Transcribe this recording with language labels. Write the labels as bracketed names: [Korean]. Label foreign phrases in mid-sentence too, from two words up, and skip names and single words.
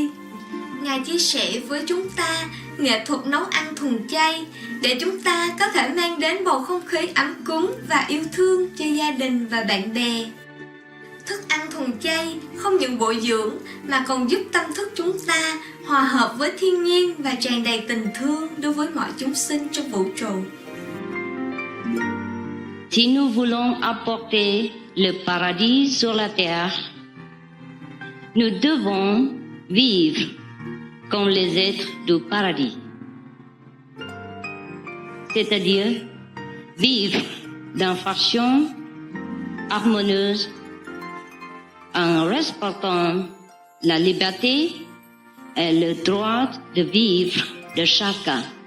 [Vietnamese] Ngài chia sẻ với chúng ta nghệ thuật nấu ăn thuần chay để chúng ta có thể mang đến bầu không khí ấm cúng và yêu thương cho gia đình và bạn bè. Thức ăn thuần chay không những bổ dưỡng mà còn giúp tâm thức chúng ta hòa hợp với thiên nhiên và tràn đầy tình thương đối với mọi chúng sinh trong vũ trụ. [French] Si nous voulons apporter le paradis sur la terre, nous devons vivre comme les êtres du paradis. C'est-à-dire vivre d'une façon harmonieuse en respectant la liberté et le droit de vivre de chacun.